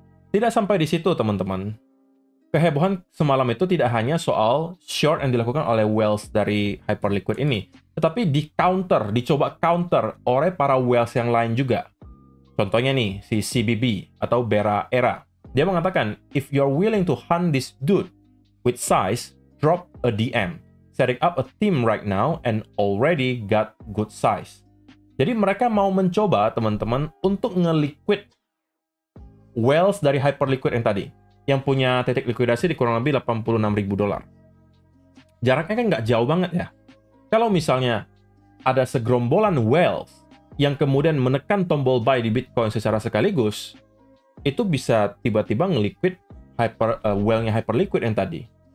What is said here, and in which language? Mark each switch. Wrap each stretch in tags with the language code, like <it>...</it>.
<id>Tidak sampai di situ, teman-teman. Kehebohan semalam itu tidak hanya soal short yang dilakukan oleh whales dari Hyperliquid ini, tetapi dicoba counter oleh para whales yang lain juga. Contohnya nih, si CBB atau Bera Era. Dia mengatakan,</id> <en>if you're willing to hunt this dude with size, drop a DM. Setting up a team right now and already got good size.</en> <id>Jadi mereka mau mencoba, teman-teman, untuk nge-liquid whales dari Hyperliquid yang tadi, yang punya titik likuidasi di kurang lebih 86.000 dolar. Jaraknya kan nggak jauh banget ya. Kalau misalnya ada segerombolan whales yang kemudian menekan tombol buy di Bitcoin secara sekaligus, itu bisa tiba-tiba nge-liquid whale-nya Hyperliquid yang tadi.</id>